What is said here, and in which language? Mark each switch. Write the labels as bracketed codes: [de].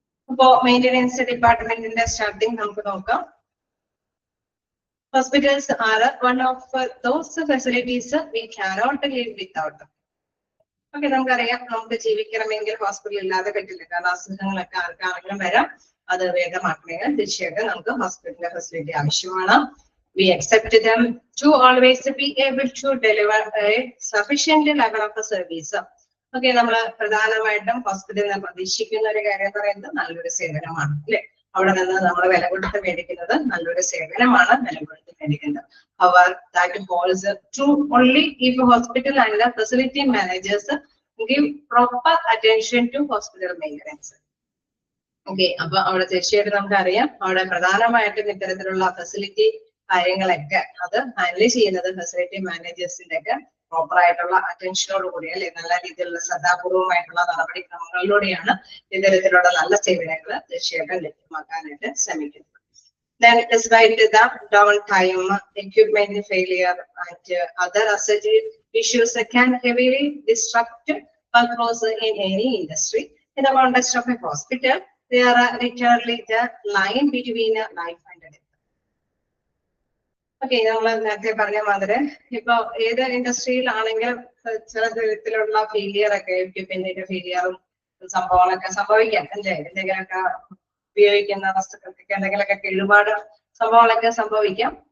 [ml] അപ്പോ മെയിൻ്റെനൻസ് ഡിപ്പാർട്ട്മെന്റിന്റെ സ്റ്റാർട്ടിങ് നമുക്ക് നോക്കാം. [en] Hospitals are one of those facilities we cannot live without. [ml] Okay, നമുക്കറിയാം നമുക്ക് ജീവിക്കണമെങ്കിൽ ഹോസ്പിറ്റൽ ഇല്ലാതെ പറ്റില്ല. കാരണം അസുഖങ്ങളൊക്കെ ആർക്കാണെങ്കിലും വരാം. അത് വേഗമാക്കണമെങ്കിൽ തീർച്ചയായിട്ടും നമുക്ക് ഹോസ്പിറ്റലിന്റെ ഫെസിലിറ്റി ആവശ്യമാണ്. [en] We accept them to always be able to deliver a sufficient level of service. [ml] Okay, നമ്മൾ പ്രധാനമായിട്ടും ഹോസ്പിറ്റലിൽ നിന്ന് പ്രതീക്ഷിക്കുന്ന ഒരു കാര്യം എന്ന് പറയുന്നത് നല്ലൊരു സേവനമാണ്, അല്ലെ. അവിടെ നിന്ന് നമ്മൾ വില കൊടുത്ത് മേടിക്കുന്നത് നല്ലൊരു സേവനമാണ്, വില കൊടുത്ത് മേടിക്കുന്നത്. [en] However, that holds true only if hospital and the facility managers give proper attention to hospital maintenance. [ml] Okay, അപ്പൊ അവിടെ തീർച്ചയായിട്ടും നമുക്കറിയാം അവിടെ പ്രധാനമായിട്ടും ഇത്തരത്തിലുള്ള ഫെസിലിറ്റി കാര്യങ്ങളൊക്കെ അത് ഹാൻഡിൽ ചെയ്യുന്നത് ഫെസിലിറ്റി മാനേജേഴ്സിന്റെ ഒക്കെ പ്രോപ്പർ ആയിട്ടുള്ള അറ്റൻഷനോടുകൂടി, അല്ലെ, നല്ല രീതിയിലുള്ള ശ്രദ്ധാപൂർവമായിട്ടുള്ള നടപടിക്രമങ്ങളിലൂടെയാണ് ഇത്തരത്തിലുള്ള നല്ല സേവനങ്ങൾ തീർച്ചയായിട്ടും ലഭ്യമാക്കാനായിട്ട് ശ്രമിക്കുന്നത്. [en] Then despite the downtime, equipment failure and other asset issues can heavily disrupt workflows in any industry. In the context of a hospital, they are literally the line between life and death. [ml] Okay, നമ്മൾ നേരത്തെ പറഞ്ഞ മാതിരി ഇപ്പൊ ഏത് ഇൻഡസ്ട്രിയിലാണെങ്കിലും ചില തരത്തിലുള്ള failure ഒക്കെ എക്യുപ്മെന്റിന്റെ ഫെയിലിയറും സംഭവങ്ങളൊക്കെ സംഭവിക്കാം, അല്ലേ. എന്തെങ്കിലുമൊക്കെ ഉപയോഗിക്കുന്ന വസ്തുക്കൾക്കൊക്കെ എന്തെങ്കിലുമൊക്കെ കേടുപാട് സംഭവങ്ങളൊക്കെ സംഭവിക്കാം.